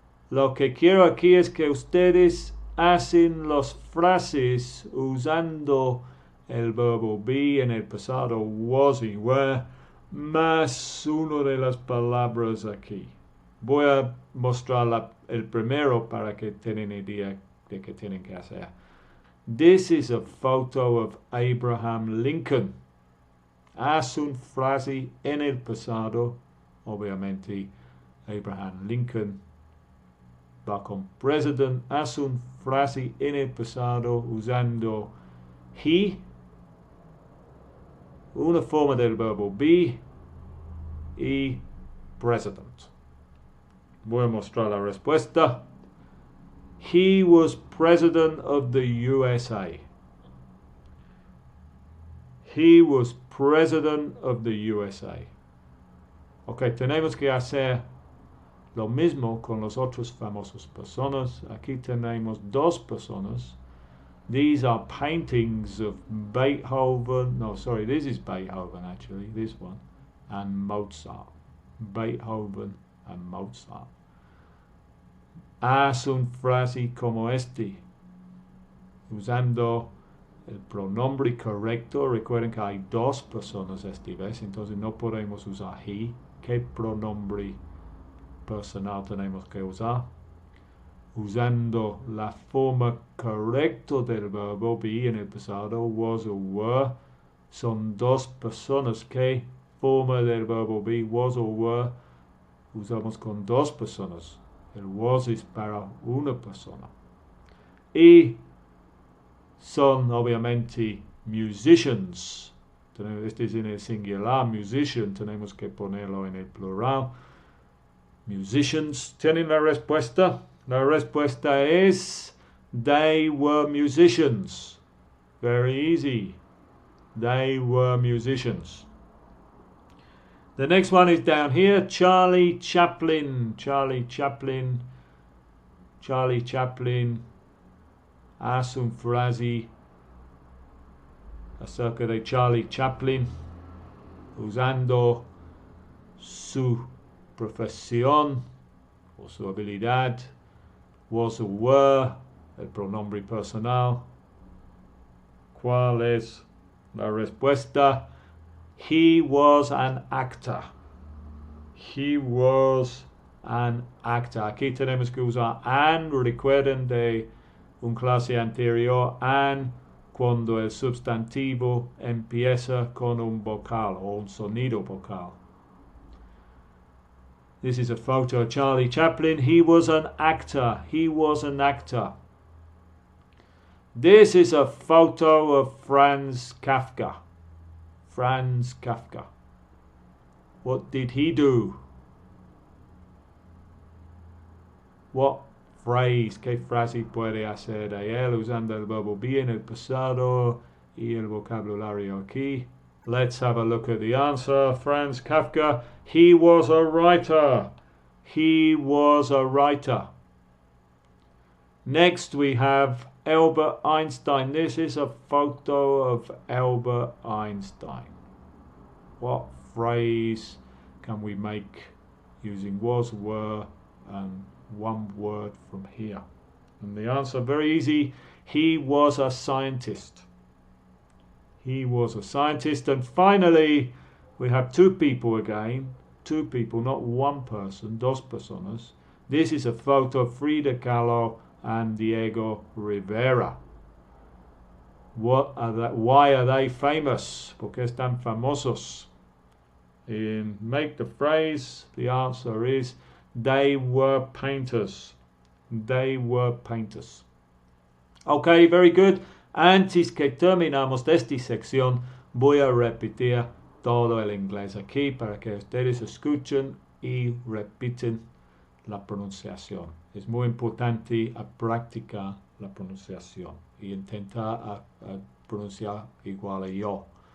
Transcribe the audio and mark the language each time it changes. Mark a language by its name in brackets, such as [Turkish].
[Spanish] Lo que quiero aquí es que ustedes hacen las frases usando el verbo be en el pasado was y were más una de las palabras aquí. Voy a mostrar el primero para que tengan idea de qué tienen que hacer. [English] This is a photo of Abraham Lincoln. [Spanish] Haz una frase en el pasado, obviamente Abraham Lincoln va con president. Haz una frase en el pasado usando he, una forma del verbo be y president. Voy a mostrar la respuesta. [English] He was president of the USA. He was president of the USA. [Spanish] Ok, tenemos que hacer lo mismo con los otros famosos personas. Aquí tenemos dos personas. [English] These are paintings of Beethoven. No, sorry, this is Beethoven actually, this one. And Mozart. Beethoven and Mozart. [Spanish] Haz una frase como este, usando el pronombre correcto. Recuerden que hay dos personas esta vez, entonces no podemos usar he. ¿Qué pronombre personal tenemos que usar? Usando la forma correcta del verbo be en el pasado, was o were. Son dos personas. ¿Qué forma del verbo be, was o were? Usamos con dos personas. El was es para una persona. Y son obviamente musicians. Este es en el singular, musician. Tenemos que ponerlo en el plural. Musicians. ¿Tienen la respuesta? La respuesta es [English] they were musicians. Very easy. They were musicians. The next one is down here. Charlie Chaplin. Charlie Chaplin. Charlie Chaplin. [Spanish] Haz una frase acerca de Charlie Chaplin usando su profesión o su habilidad. Was o were, el pronombre personal. ¿Cuál es la respuesta? [English] He was an actor. He was an actor. [Spanish] Aquí tenemos que usar an. Recuerden de un clase anterior, an cuando el sustantivo empieza con un vocal o un sonido vocal. [English] This is a photo of Charlie Chaplin. He was an actor. He was an actor. This is a photo of Franz Kafka. Franz Kafka. What did he do? What phrase, [Spanish] qué frase puede hacer de él usando el verbo be en el pasado y el vocabulario aquí? [English] Let's have a look at the answer. Franz Kafka, he was a writer. He was a writer. Next we have Albert Einstein. This is a photo of Albert Einstein. What phrase can we make using was, were, and one word from here? And the answer, very easy, he was a scientist. He was a scientist. And finally, we have two people again. Two people, not one person, [Spanish] dos personas. [English] This is a photo of Frida Kahlo and Diego Rivera. Why are they famous? [Spanish] Porque están famosos? [English] And make the phrase, the answer is they were painters. They were painters. Okay, very good. [Spanish] Antes que terminamos esta sección, voy a repetir todo el inglés aquí para que ustedes escuchen y repiten la pronunciación. Es muy importante practicar la pronunciación y intentar a pronunciar igual a yo.